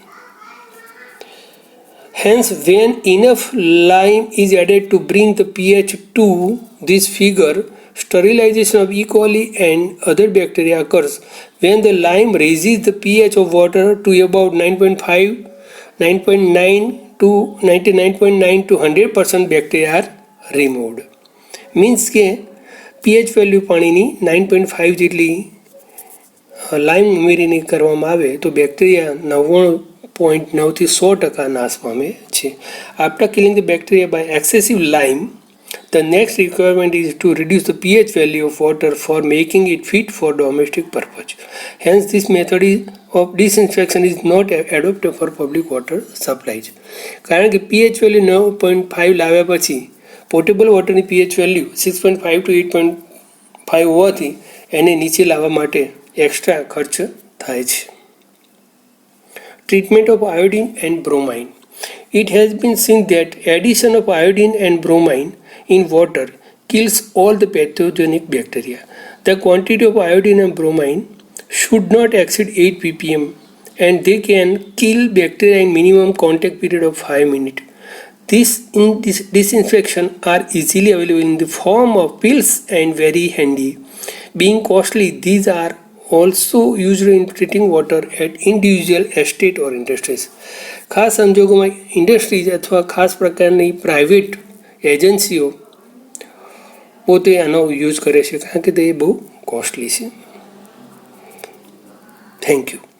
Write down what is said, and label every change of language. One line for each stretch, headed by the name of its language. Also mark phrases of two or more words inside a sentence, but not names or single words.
English: Hence, when enough lime is added to bring the pH to this figure, sterilization of E. coli and other bacteria occurs. When the lime raises the pH of water to about 9.5, 9.9 to 99.9 to 100% bacteria are removed.
Gujarati: Means કે pH વેલ્યુ પાણીની 9.5 જેટલી લાઈમ ઉમેરીને કરવામાં આવે તો બેક્ટેરિયા 99.9 થી 100% નાશ પામે છે.
English: After killing the bacteria by excessive lime, the next requirement is to reduce the pH value of water for making it fit for domestic purpose. Hence, this method of disinfection is not adopted for public water supplies.
Gujarati: કારણ કે
English: pH value
Gujarati: 9.5 લાવ્યા પછી પોટેબલ વોટરની
English: pH value
Gujarati: 6.5 to 8.5 હોવાથી એને નીચે લાવવા માટે એક્સ્ટ્રા ખર્ચ થાય છે.
English: Treatment of iodine and bromine. It has been seen that addition of iodine and bromine in water kills all the pathogenic bacteria. The quantity of iodine and bromine should not exceed 8 ppm and they can kill bacteria in minimum contact period of 5 minutes. These disinfection are easily available in the form of pills and very handy. Being costly, these are also used in treating water at individual estate or industries.
Gujarati: ખાસ સંજોગોમાં ઇન્ડસ્ટ્રીઝ અથવા ખાસ પ્રકારની પ્રાઇવેટ એજન્સીઓ પોતે આનો યુઝ કરે છે કારણ કે તે બહુ કોસ્ટલી છે.
English: Thank you.